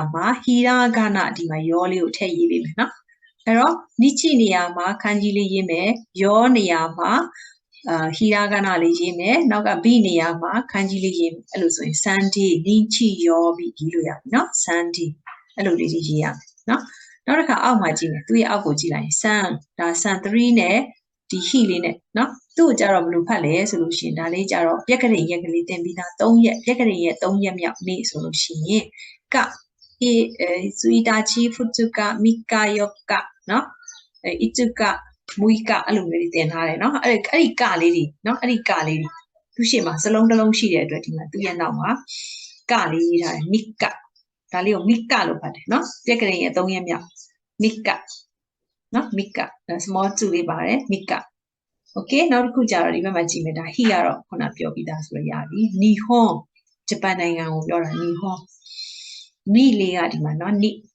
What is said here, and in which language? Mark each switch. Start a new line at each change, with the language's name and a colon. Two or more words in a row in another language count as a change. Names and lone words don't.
Burmese: မှာဟီရာဂနာဒီမှာရောလေးကိုထည့်ရေးပေးမယ်နော်အဲ့တော့နိချိနေရာမှာခန်းကြီးလေးရေးမယ်ရောနေရာမှာဟီရာဂနာလေးရေးမယ်နောက်ကဘိနေရာမှာခန်းကြီးလေးရေးမယ်အဲ့လိုဆိုရင် Sunday နိချိရောဘိရေးလို့ရပြီနော် Sunday အဲ့လိုလေးရေးရမယ်နော်နောက်တစ်ခါအောက်မှာကြည့်မယ်သူ့ရဲ့အောက်ကိုကြည့်လိုက်ရင် sun ဒါ sun 3နဲ့ဒီ he လေးနဲ့နော်သူ့ကိုကြတော့ဘယ်လိုဖတ်လဲဆိုလို့ရှိရင်ဒါလေးကြတော့ပြက်ကလေးရက်ကလေးတင်ပြီးသား3ရက်ပြက်ကလေးရက်3ရက်မြောက်နေ့ဆိုလို့ရှိရင်က
Japanese: ついたち ふつか みっか よっか
Burmese: နော်
Japanese: いつか むいか
Burmese: အဲ့လိုမျိုးတင်ထားတယ်နော်အဲ့ဒီကလေးတွေနော်အဲ့ဒီကလေး တွေသူ့ရှေ့မှာစလုံးတစ်လုံးရှိတဲ့အတွက်ဒီမှာသူ့ရဲ့နောက်မှာကလေးရေးထားတယ် mikaဒါလေးကို mika လို့ဖတ်တယ်နော်ပြက်ကလေးရဲ့3ရက်မြောက် mika နော် mika small 2လေးပါတယ် mika okay နောက်တစ်ခုကြာတော့ဒီဘက်မှာကြည့်မယ်ဒါ he ကတော့ခုနပြောပြီးသားဆိုရရပြီ nihon ဂျပန်နိုင်ငံကိုပြောတာ
Japanese: にほん に
Burmese: လေးကဒီမှာနော် ni